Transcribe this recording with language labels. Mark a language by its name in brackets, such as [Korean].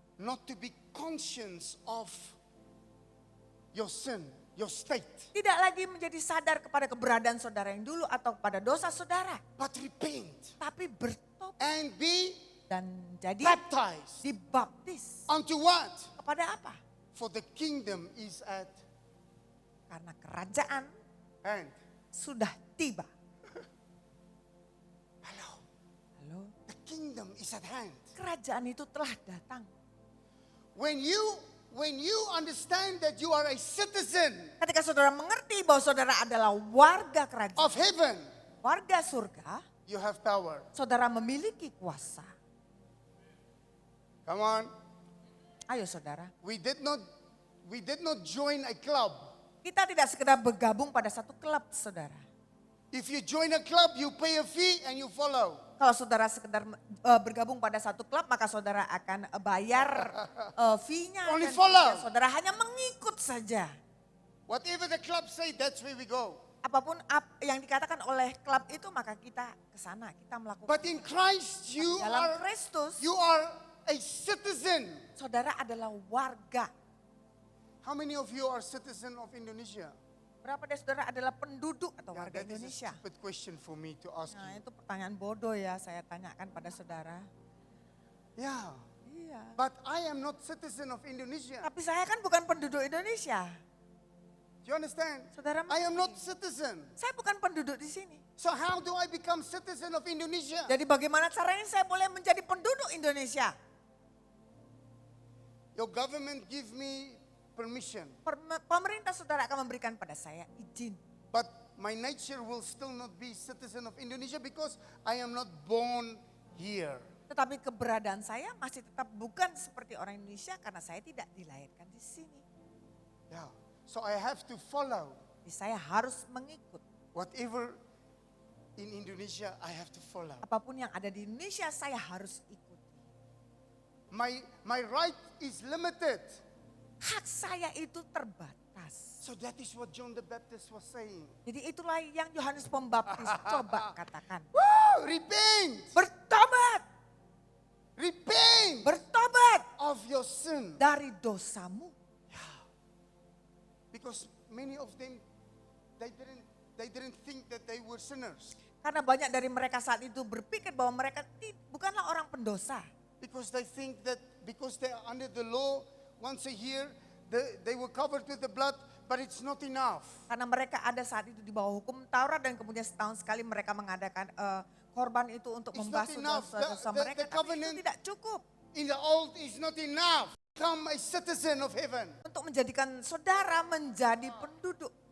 [English] Not to be conscious of your sin, your state. [Indonesian] Tidak lagi menjadi sadar kepada keberadaan saudara yang dulu atau kepada dosa saudara. [English] But repent [Indonesian] Tapi bertobat [English] and be [Indonesian] dan jadi [English] baptized. [Indonesian] dibaptis. [English] Unto what? [Indonesian] Kepada apa? [English] For the kingdom is at [Indonesian] Karena kerajaan [English] hand. [Indonesian] sudah tiba. [English] Hello. [Indonesian] Halo, [English] The kingdom is at hand. [Indonesian] kerajaan itu telah datang. [English] When you understand that you are a citizen [Indonesian] Ketika saudara mengerti bahwa saudara adalah warga kerajaan, [English] of heaven, [Indonesian] warga surga, [English] you have power. [Indonesian] saudara memiliki kuasa. [English] Come on. [Indonesian] Ayo saudara, [English] We did not join a club. [Indonesian] kita tidak sekedar bergabung pada satu klub saudara. [English] If you join a club, you pay a fee and you follow. [Indonesian] Kalau saudara sekedar bergabung pada satu klub, maka saudara akan bayar fee-nya. [English] Only [Indonesian] Dan [English] follow. [Indonesian] kemudian saudara hanya mengikut saja. [English] Whatever the club say, that's where we go. [Indonesian] Apapun yang dikatakan oleh klub itu, maka kita ke sana, kita melakukan. [English] But in Christ, [Indonesian] Dalam Kristus, [English] you are a citizen. [Indonesian] saudara adalah warga. [English] How many of you are citizen of Indonesia? [Indonesian] Berapa dari saudara adalah penduduk atau [English] Yeah, [Indonesian] warga [English] that is a [Indonesian] Indonesia? [English] stupid question for me to ask [Indonesian] Nah, [English] you. [Indonesian] itu pertanyaan bodoh ya saya tanyakan pada saudara. [English] Yeah, [Indonesian] Iya. [English] but I am not citizen of Indonesia. [Indonesian] Tapi saya kan bukan penduduk Indonesia. [English] Do you understand? [Indonesian] Saudara [English] I am not [Indonesian] mengerti? [English] citizen. [Indonesian] Saya bukan penduduk di sini. [English] So how do I become citizen of Indonesia? [Indonesian] Jadi bagaimana caranya saya boleh menjadi penduduk Indonesia? [English] Your government give me permission, [Indonesian] Pemerintah saudara akan memberikan pada saya izin. [English] but my nature will still not be citizen of Indonesia because I am not born here. [Indonesian] Tetapi keberadaan saya masih tetap bukan seperti orang Indonesia karena saya tidak dilahirkan di sini. [English] Yeah. So I have to follow [Indonesian] Jadi saya harus mengikut. [English] whatever in Indonesia I have to follow. [Indonesian] Apapun yang ada di Indonesia saya harus ikuti. [English] My right is limited. [Indonesian] Hak saya itu terbatas. [English] So that is what John the Baptist was saying. [Indonesian] Jadi itulah yang Yohanes Pembaptis coba katakan. [English] Woo! Repent! [Indonesian] Bertobat, [English] Repent [Indonesian] bertobat [English] of your sin. [Indonesian] dari dosamu. [English] Because many of them, they didn't think that they were sinners. [Indonesian] Karena banyak dari mereka saat itu berpikir bahwa mereka bukanlah orang pendosa. [English] Because they think that because they are under the law, once a year, they were covered with the blood, but it's not enough. [Indonesian] Karena mereka ada saat itu di bawah hukum Taurat dan kemudian setahun sekali mereka mengadakan korban itu untuk [English] It's not [Indonesian] membasuh [English] enough. [Indonesian] dosa-dosa [English] The [Indonesian] mereka. Tapi [English] covenant [Indonesian] itu tidak cukup [English] in the old is not enough. Become a citizen of heaven. [Indonesian] untuk menjadikan saudara menjadi penduduk.